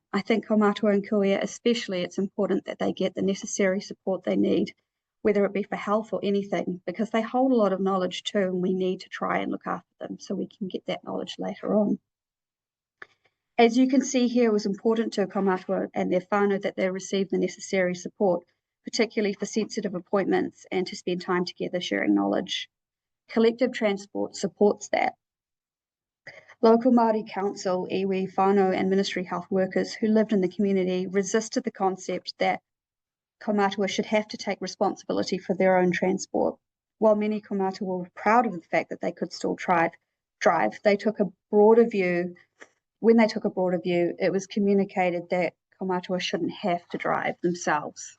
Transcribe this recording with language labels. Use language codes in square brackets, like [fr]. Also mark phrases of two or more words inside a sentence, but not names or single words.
[en] I think Kaumātua and Kuia especially, it's important that they get the necessary support they need, whether it be for health or anything, because they hold a lot of knowledge too, and we need to try and look after them so we can get that knowledge later on. As you can see here, it was important to Kaumātua and their whānau that they receive the necessary support, particularly for sensitive appointments and to spend time together sharing knowledge. Collective transport supports that. Local Māori council, iwi, whānau and ministry health workers who lived in the community resisted the concept that Kaumātua should have to take responsibility for their own transport. While many Kaumātua were proud of the fact that they could still drive, they took a broader view. When they took a broader view, it was communicated that Kaumātua shouldn't have to drive themselves.